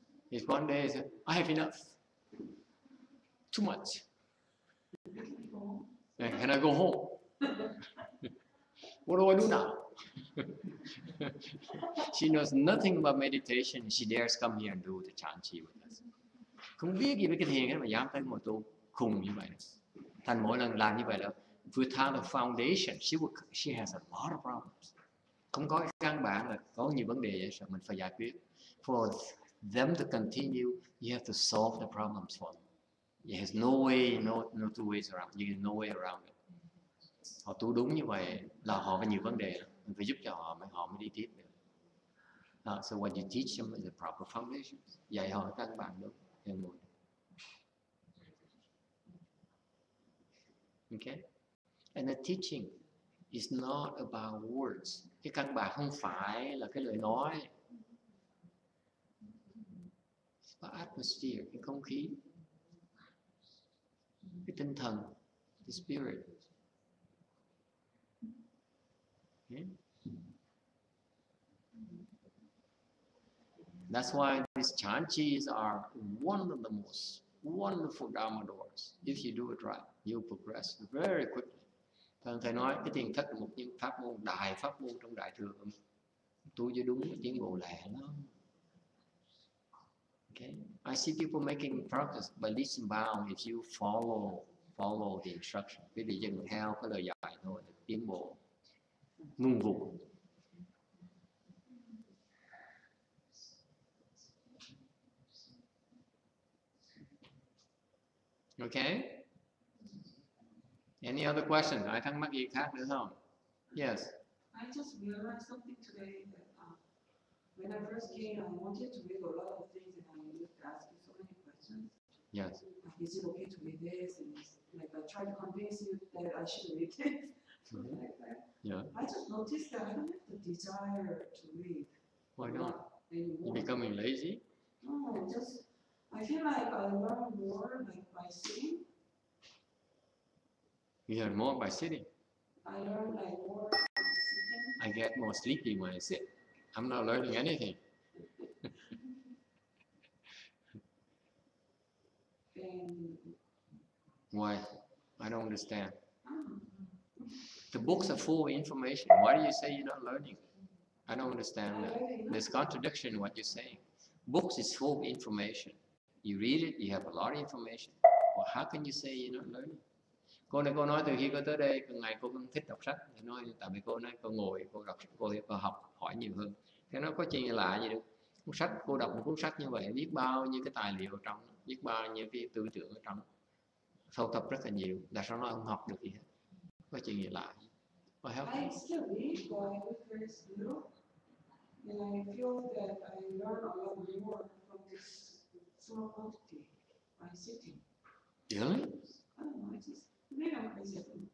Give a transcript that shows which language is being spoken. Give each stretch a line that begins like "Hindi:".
English: If one day I say, I have enough. Too much. Can I go home? What do I do now? She knows nothing about meditation. She dares come here and do the chanchi with us.
Vietnamese: Không biết gì về cái thiền mà dám tới ngồi tu khùng như vậy. Thành mỗi lần làm như vậy là
English: without a foundation, she has a lot of problems.
Vietnamese: Không có căn bản là có nhiều vấn đề vậy mình phải giải quyết.
English: For them to continue, you have to solve the problems for them. There's no way, no two ways around. There's no way around it.
Vietnamese: Họ tu đúng như vậy là họ có nhiều vấn đề, mình phải giúp cho họ mới đi tiếp được.
English: So what you teach them is the proper foundation.
Vietnamese: Dạy họ căn bản đúng.
English: Okay? And the teaching is not about words.
Vietnamese: Cái căn bản không phải là cái lời nói.
English: It's about atmosphere,
Vietnamese: cái không khí, cái tinh thần,
English: the spirit. Okay? That's why these chanchis are one of the most wonderful Dharma doors. If you do it right, you'll progress very quickly.
Vietnamese: Thầy nói cái thiền thất là một những pháp môn, đại pháp môn trong đại thừa. Tu cho đúng cái tiến bộ lẹ lắm.
English: Okay? I see people making progress by leaps and bounds if you follow the instruction.
Vietnamese: Quý vị dừng theo cái lời dạy thôi, tiến bộ ngung vụt.
English: Okay? Any other question?
Vietnamese: Ai thắc mắc gì khác nữa không?
English: Yes. I just realized something today that when I first came, I wanted to read a lot of things and I used to ask you so many questions. Yes. Is it okay to read this? And like I tried to convince you that I should read this. Mm-hmm. Like that. Yeah. I just noticed that I don't have the desire to read. Why not? Anymore. You're becoming lazy? No, just I feel like I learn more like by sitting. You learn more by sitting. I learn like more by sitting. I get more sleepy when I sit. I'm not learning anything. Why? I don't understand. The books are full of information. Why do you say you're not learning? I don't understand that. There's contradiction in what you're saying. Books is full of information. You read it, you have a lot of information. Well, how can you say you're not learning?
Vietnamese: Cô nói từ khi cô tới đây, từng ngày cô cũng thích đọc sách. Nói tại vì cô nói cô ngồi, cô đọc, cô học, hỏi nhiều hơn. Thế nó có chuyện lạ gì đâu. Cuốn sách, cô đọc một cuốn sách như vậy, biết bao nhiêu cái tài liệu ở trong, biết bao nhiêu cái tư tưởng ở trong, sâu thập rất là nhiều. Tại sao nó không học được gì hết? Có chuyện gì lạ?
English: I still read, but I read very little, and I feel that I learn a lot more from this small quantity by sitting. Really? I don't know. I just maybe I'm crazy.